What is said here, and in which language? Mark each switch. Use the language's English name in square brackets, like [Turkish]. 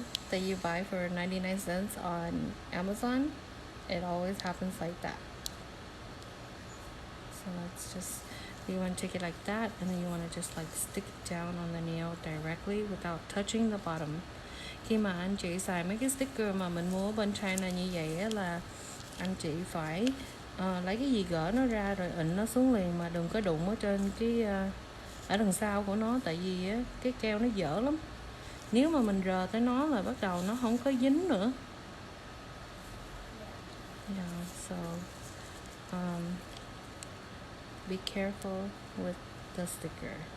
[English] that you buy for 99 cents on Amazon. It always happens like that. So let's just, you want to take it like that, and then you want to just like stick it down on the nail directly without touching the bottom. [Vietnamese] Khi mà anh chị xài mấy cái sticker mà mình mua bên China như vậy á, là anh chị phải lấy cái gì gỡ nó ra rồi ịn nó xuống liền, mà đừng có đụng ở trên cái ở đằng sau của nó, tại vì á, cái keo nó dở lắm. Nếu mà mình rờ tới nó là bắt đầu nó không có dính nữa. [English] Yeah, so be careful with the sticker.